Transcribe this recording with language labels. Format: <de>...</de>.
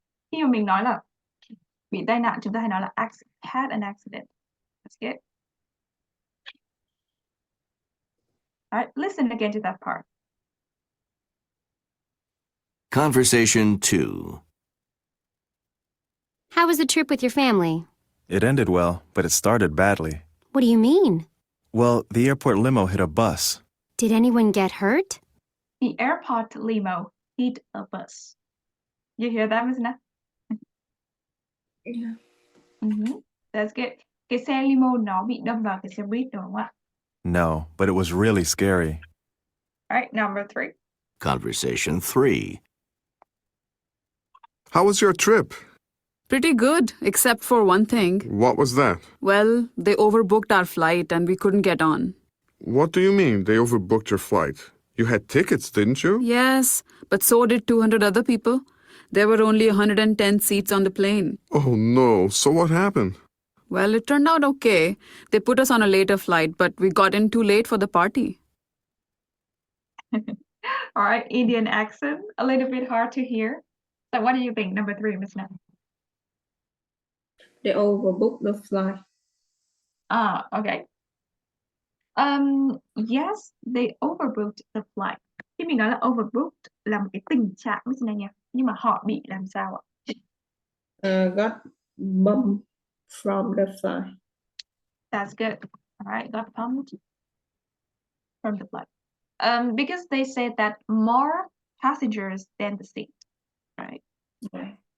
<vi>Khi mà mình nói là bị tai nạn, chúng ta hay nói là</vi> <en>had an accident. That's good. All right, listen again to that part. Conversation 2. How was the trip with your family? It ended well, but it started badly. What do you mean? Well, the airport limo hit a bus. Did anyone get hurt? The airport limo hit a bus. You hear that, Miss Na? Yeah. That's good.</en> <vi>Cái xe limo nó bị đâm vào cái xe buýt đúng không ạ?</vi> <en>No, but it was really scary. All right, number 3. Conversation 3. How was your trip? Pretty good, except for one thing. What was that? Well, they overbooked our flight and we couldn't get on. What do you mean they overbooked your flight? You had tickets, didn't you? Yes, but so did 200 other people. There were only 110 seats on the plane. Oh no, so what happened? Well, it turned out okay. They put us on a later flight, but we got in too late for the party. All right, Indian accent, a little bit hard to hear. So what do you think, number 3, Miss Na? They overbooked the flight. Okay. Yes, they overbooked the flight.</en> <vi>Khi mình nói là overbooked là một cái tình trạng Miss Na nha. Nhưng mà họ bị làm sao ạ?</vi> <en>Got bumped from the flight. That's good. All right, got pumped from the flight. Because they said that more passengers than the seat, right? Right.</en>